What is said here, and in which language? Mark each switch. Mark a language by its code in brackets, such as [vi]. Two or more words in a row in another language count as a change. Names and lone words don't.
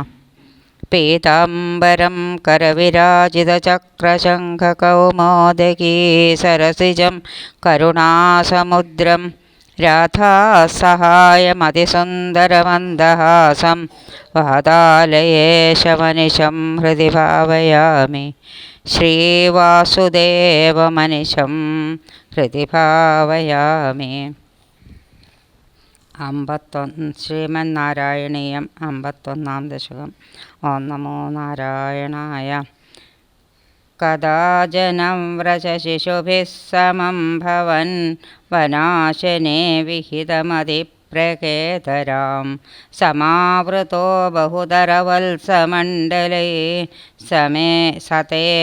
[sa] पीताम्बरं करविराजितचक्रशङ्खकौमोदकी सरसिजं करुणासमुद्रं राधासहायमतिसुन्दरमन्दहासं वातालयेशमनिशं हृदि भावयामि। श्रीवासुदेवमनिशं हृदि भावयामि. [ml] ശ്രീമന്നാരായണീയം 51-ാം ദശകം. [sa] ഓം നമോ നാരായണായ. കഥാജനം വ്രജശിശുഭിः സമം ഭവൻ വനാശനെ വിഹിതമതിപ്രകേതരാം സമാവൃതോ ബഹുധരവത്സമണ്ഡലൈ സമേ സതേ